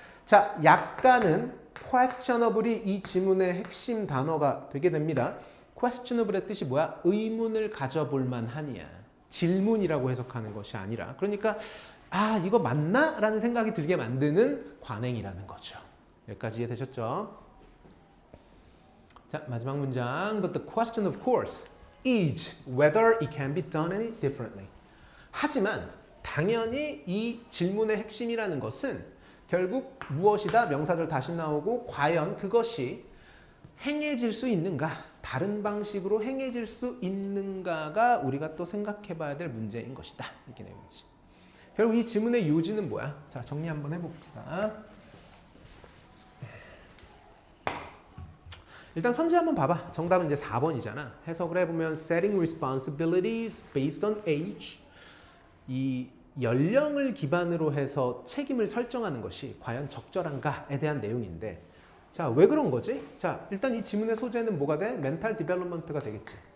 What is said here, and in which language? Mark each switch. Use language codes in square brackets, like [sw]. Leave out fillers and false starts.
[ko] 자, 약간은 questionable이 이 지문의 핵심 단어가 되게 됩니다. questionable의 뜻이 뭐야? 의문을 가져볼 만하니야. 질문이라고 해석하는 것이 아니라. 그러니까 아, 이거 맞나? 라는 생각이 들게 만드는 관행이라는 거죠. 여기까지 이해되셨죠? 자, 마지막 문장. [en] But the question of course is whether it can be done any differently. [ko] 하지만 당연히 이 질문의 핵심이라는 것은 결국 무엇이다? 명사절 다시 나오고 과연 그것이 행해질 수 있는가? 다른 방식으로 행해질 수 있는가가 우리가 또 생각해 봐야 될 문제인 것이다. 이렇게 내용이지. 결국 이 지문의 요지는 뭐야? 자, 정리 한번 해봅시다. 일단 선지 한번 봐봐. 정답은 이제 4번이잖아. 해석을 해보면 [en] setting responsibilities based on age. [ko] 이 연령을 기반으로 해서 책임을 설정하는 것이 과연 적절한가에 대한 내용인데 자, 왜 그런 거지? 자, 일단 이 지문의 소재는 뭐가 돼? 멘탈 디벨롭먼트가 되겠지.